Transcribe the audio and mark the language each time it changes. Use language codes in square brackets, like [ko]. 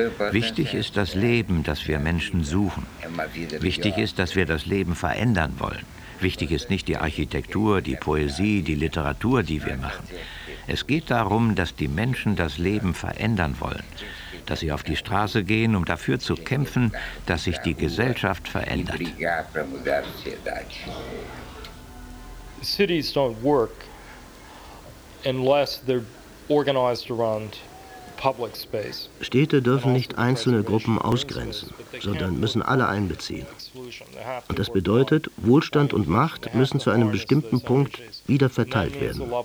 [de] Wichtig ist das Leben, das wir Menschen suchen. Wichtig ist, dass wir das Leben verändern wollen. Wichtig ist nicht die Architektur, die Poesie, die Literatur, die wir machen. Es geht darum, dass die Menschen das Leben verändern wollen. Dass sie auf die Straße gehen, um dafür zu kämpfen, dass sich die Gesellschaft verändert. [en] Cities don't work unless they're organized around public space. [de] Städte dürfen nicht einzelne Gruppen ausgrenzen, sondern müssen alle einbeziehen. Und das bedeutet, Wohlstand und Macht müssen zu einem bestimmten Punkt wieder verteilt werden.